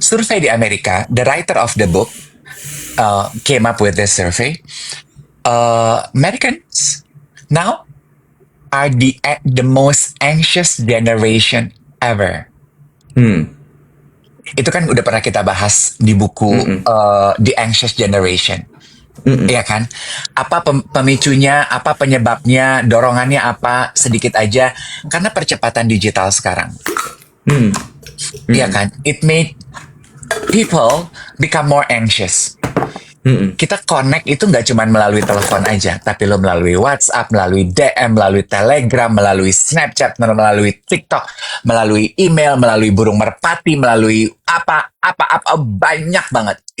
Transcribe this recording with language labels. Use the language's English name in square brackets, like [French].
[Indonesian] survei di Amerika, [English] the writer of the book came up with this survey. Americans now are the most anxious generation ever. Mm. [Indonesian] Itu kan udah pernah kita bahas di buku Mm-mm. [English] The Anxious Generation. Mm-mm. [Indonesian] Iya kan? Apa pemicunya, apa penyebabnya, dorongannya apa, sedikit aja. Karena percepatan digital sekarang. Mm. Iya Mm-mm. kan? [English] It made people become more anxious. Mm-mm. [Indonesian] Kita connect itu nggak cuma melalui telepon aja, tapi lo melalui WhatsApp, melalui DM, melalui Telegram, melalui Snapchat, melalui TikTok, melalui email, melalui burung merpati, melalui apa banyak banget.